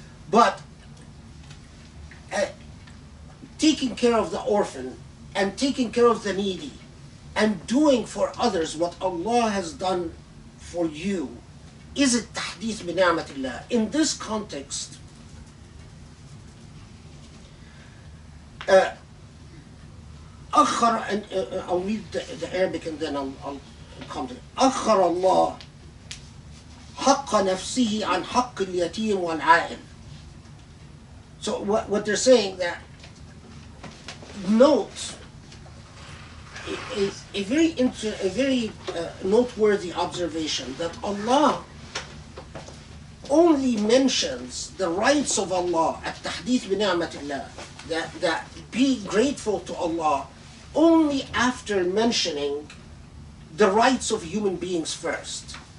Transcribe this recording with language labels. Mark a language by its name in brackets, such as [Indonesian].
[English] But taking care of the orphan and taking care of the needy and doing for others what Allah has done for you is it [Arabic] tahdith bi ni'matillah. [English] In this context, أخر, and I'll read the Arabic and then I'll come to it. [Arabic] أخر الله حق نفسه عن حق اليتيم والعائل. [English] So what they're saying, that note is a very noteworthy observation, that Allah only mentions the rights of Allah, [Arabic] at-tahdith bi ni'matillah, [English] that be grateful to Allah, only after mentioning the rights of human beings first.